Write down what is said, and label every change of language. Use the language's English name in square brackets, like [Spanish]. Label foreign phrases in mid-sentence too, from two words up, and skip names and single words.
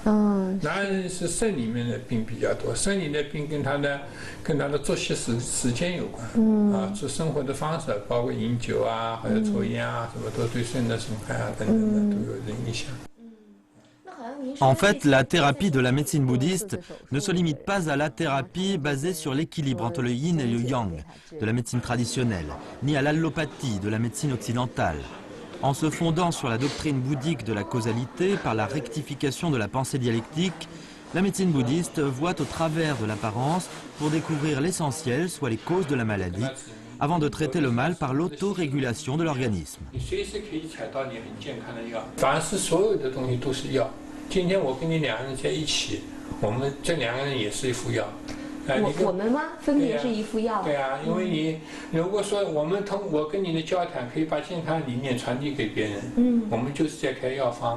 [Chinese] 男人是肾里面的病比较多，肾里的病跟他的作息时间有关。做生活的方式，包括饮酒啊，或者抽烟啊，什么都对肾的损害啊等等的都有影响。 [French] En fait, la thérapie de la médecine bouddhiste ne se limite pas à la thérapie basée sur l'équilibre entre le yin et le yang de la médecine traditionnelle, ni à l'allopathie de la médecine occidentale. En se fondant sur la doctrine bouddhique de la causalité par la rectification de la pensée dialectique, la médecine bouddhiste voit au travers de l'apparence pour découvrir l'essentiel, soit les causes de la maladie, avant de traiter le mal par l'autorégulation de l'organisme. [Chinese] 今天我跟你两个人在一起，我们这两个人也是一副药，我们吗？分别是一副药。对啊，因为你如果说我跟你的交谈可以把健康理念传递给别人，我们就是在开药方。